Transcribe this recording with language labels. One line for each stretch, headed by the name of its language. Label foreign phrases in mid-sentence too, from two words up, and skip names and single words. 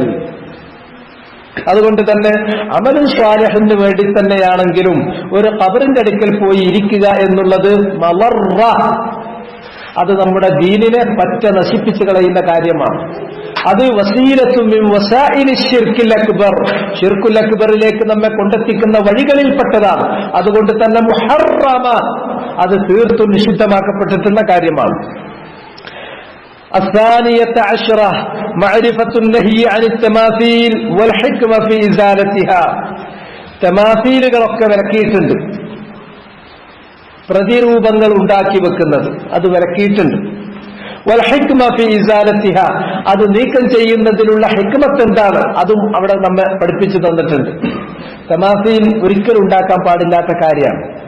Malayalam: അതുകൊണ്ട് തന്നെ
Arabic: عمل صالح
Malayalam: വേണ്ടി തന്നെയാണെങ്കിലും ഒരു ഖബറിന്റെ അടുക്കൽ പോയി ഇരിക്കുക എന്നുള്ളത് മളറ, അത് നമ്മുടെ ദീനിനെ പറ്റ നശിപ്പിച്ചു കളയുന്ന കാര്യമാണ്. അത്
Arabic: وسيلة من وسائل الشرك الأكبر,
Malayalam: ശിർക്കുൽ അക്ബറിലേക്ക് നമ്മെ കൊണ്ടെത്തിക്കുന്ന വഴികളിൽപ്പെട്ടതാണ്. അതുകൊണ്ട് തന്നെ മുഹറമ, അത് തീർത്തും നിഷിദ്ധമാക്കപ്പെട്ടിട്ടുള്ള കാര്യമാണ്.
Arabic: الثانية عشرة معرفة النهي عن التماثيل والحكمة في إزالتها.
Malayalam: തമാസീലുകളൊക്കെ വിലക്കിയിട്ടുണ്ട്. പ്രതിരൂപങ്ങൾ ഉണ്ടാക്കി വെക്കുന്നത് അത് വിലക്കിയിട്ടുണ്ട്.
Arabic: والحكمة في إزالتها,
Malayalam: അത് നീക്കം ചെയ്യുന്നതിലുള്ള ഹിക്മത്ത് എന്താണ് അതും അവിടെ നമ്മെ പഠിപ്പിച്ചു തന്നിട്ടുണ്ട്. തമാസീൽ ഒരിക്കലും ഉണ്ടാക്കാൻ പാടില്ലാത്ത കാര്യമാണ്.